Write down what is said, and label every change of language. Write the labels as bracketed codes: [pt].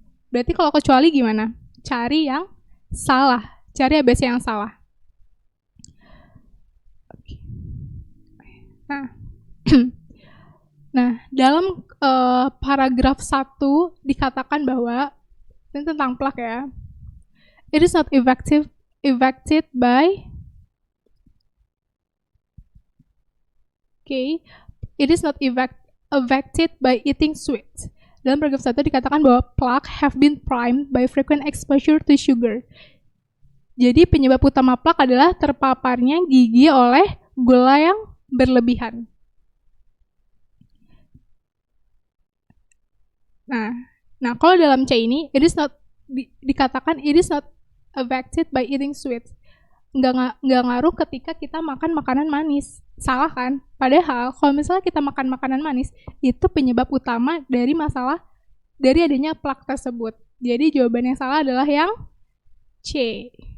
[id] Berarti kalau kecuali gimana? Cari yang salah, cari ABC yang salah. Nah, dalam paragraf 1 dikatakan bahwa ini tentang plaque ya. [en] It is not affected by it is not affected by eating sweets. [id] Dalam paragraf 1 dikatakan bahwa [en] plaque have been primed by frequent exposure to sugar. [id] Jadi penyebab utama plaque adalah terpaparnya gigi oleh gula yang berlebihan. Nah, kalau dalam C ini, [en] it is not [id] dikatakan [en] it is not affected by eating sweets. [id] Nggak ngaruh ketika kita makan makanan manis. Salah kan? Padahal kalau misalnya kita makan makanan manis, itu penyebab utama dari masalah dari adanya plaque tersebut. Jadi jawaban yang salah adalah yang C.